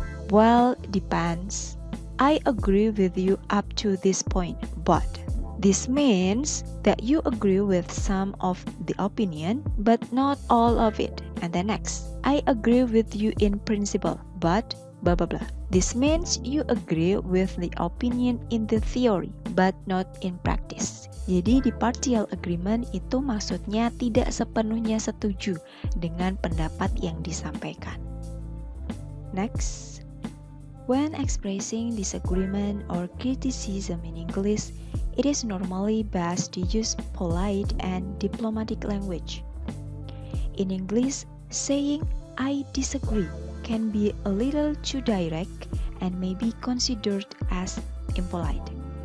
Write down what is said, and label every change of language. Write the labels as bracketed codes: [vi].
[en] Well, depends. I agree with you up to this point, but this means that you agree with some of the opinion, but not all of it. And the next, I agree with you in principle, but blah blah blah. This means you agree with the opinion in the theory, but not in practice. [id] Jadi di partial agreement itu maksudnya tidak sepenuhnya setuju dengan pendapat yang disampaikan. [en] Next, when expressing disagreement or criticism in English, it is normally best to use polite and diplomatic language. In English, saying "I disagree" can be a little too direct and may be considered as impolite.